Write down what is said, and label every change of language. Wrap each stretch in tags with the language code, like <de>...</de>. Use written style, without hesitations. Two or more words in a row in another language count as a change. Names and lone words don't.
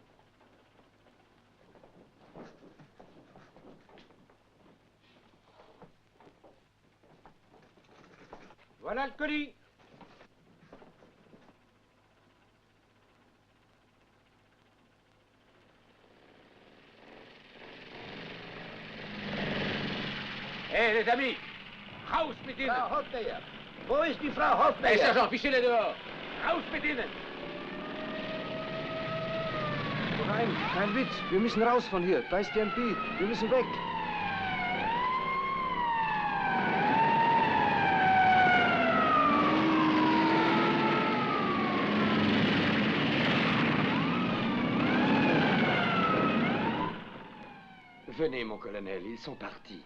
<fr>Voilà le colis. Hé, les amis!</fr> <de>Raus mit ihnen! Frau Hofmeier! Wo ist die Frau Hofmeier?</de> <fr>Hé, sergent, fichez-les dehors!</fr> <de>Raus mit ihnen! Nein, kein Witz. Wir müssen raus von hier. Da ist die MP. Wir müssen weg.</de> <fr>Venez, mon colonel, ils sont partis.</fr>